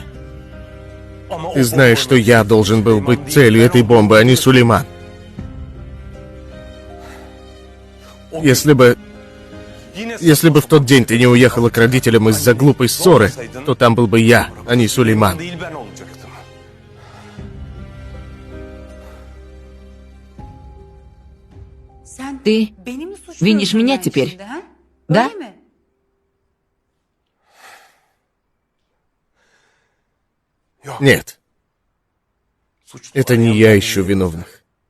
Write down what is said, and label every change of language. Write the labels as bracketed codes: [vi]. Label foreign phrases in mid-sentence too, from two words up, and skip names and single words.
[ru] Ты знаешь, что я должен был быть целью этой бомбы, а не Сулейман. Если бы в тот день ты не уехала к родителям из-за глупой ссоры, то там был бы я, а не Сулейман. [tr] Değil ben olacaktım. [ru] Ты винишь меня теперь, да? Нет, это не я ищу виновных.